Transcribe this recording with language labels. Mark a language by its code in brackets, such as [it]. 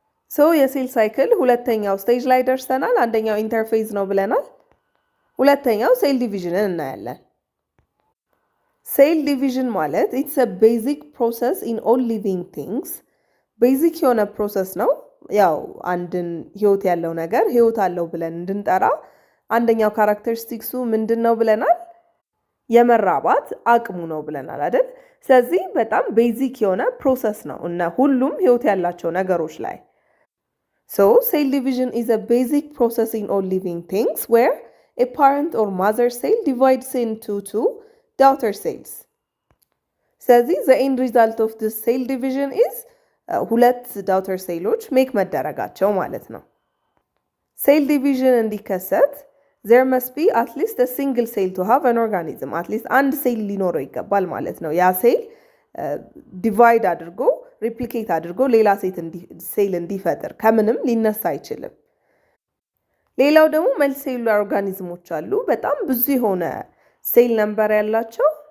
[am] ሶ የሴል ሳይክል ሁለተኛው ስቴጅ ላይ ደርሰናል። አንደኛው ኢንተርፌዝ ነው ብለናል። ሁለተኛው ሴል ዲቪዥንን እናያለን። ሴል ዲቪዥን ማለት [en] ኢትስ a basic process in all living things. [am] ቤዚክ የሆነ ፕሮሰስ ነው። ያው አንድን ህይወት ያለው ነገር ህይወት አለው ብለን እንድንጠራ አንደኛው ካራክተሪስቲክሱ ምንድን ነው ብለናል? የመራባት አቅሙ ነው ብለናል አይደል? ስለዚህ በጣም ቤዚክ የሆነ ፕሮሰስ ነው እና ሁሉም ህይወት ያላቸው ነገሮች ላይ [en] So cell division is a basic process in all living things where a parent or mother cell divides into two daughter cells. ስለዚህ the end result of this cell division is ሁለት daughter [am] ሴሎች ሜክ መደረጋቸው ማለት ነው። ሴል ዲቪዥን እንዲከሰት [en] there must be at least a single cell to have an organism. [am] at least አንድ ሴል ሊኖረው ይገባል ማለት ነው። ያ ሴል ዲቫይድ አድርጎ ሪፕሊኬት አድርጎ ሌላ ሴል እንዲፈጥር ከምንም ሊነሳ አይችልም። ሌላው ደግሞ መልቲ ሴሉላር ኦርጋኒዝሞች አሉ። በጣም ብዙ የሆነ ሴል ነምበር ያላቸው